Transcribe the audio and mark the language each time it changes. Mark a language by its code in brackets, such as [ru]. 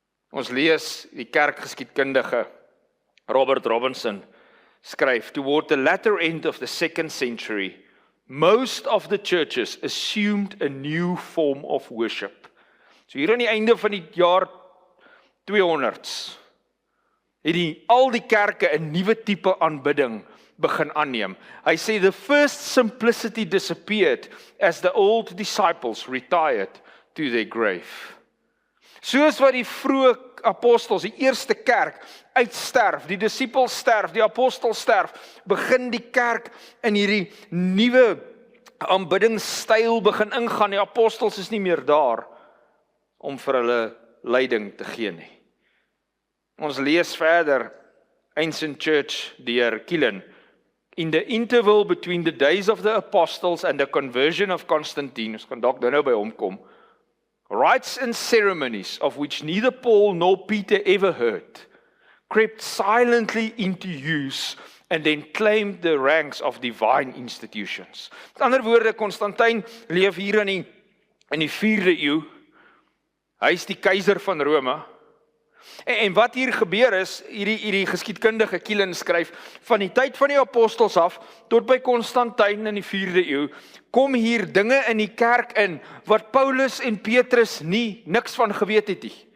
[af] Ons lees die kerkgeskiedkundige [en] Robert Robinson skryf, toward the latter end of the 2nd century, most of the churches assumed a new form of worship. [af] So hier aan die einde van die jaar 200s, het al die kerke 'n nuwe tipe aanbidding begin aanneem. Hy sê [en] the first simplicity disappeared as the old disciples retired to their grave. [af] Soos wat die vroeë apostels, die eerste kerk uitsterf, die disippels sterf, die apostels sterf, begin die kerk in hierdie nuwe aanbiddingstyl begin ingaan. Die apostels is nie meer daar om vir hulle leiding te gee nie. Ons lees verder Ancient Church deur Killen. [en] In the interval between the days of the apostles and the conversion of Constantine, [af] ons kan dalk nou by hom kom, [en] rites and ceremonies of which neither Paul nor Peter ever heard, crept silently into use and then claimed the ranks of divine institutions. [af] Met ander woorde, Constantyn leef hier in die 4de eeu. Hy is die keiser van Rome. En wat hier gebeur is, hierdie geskiedkundige Killen skryf, van die tyd van die apostels af, tot by Constantyn in die 4de eeu, kom hier dinge in die kerk in, wat Paulus en Petrus niks van geweet het nie.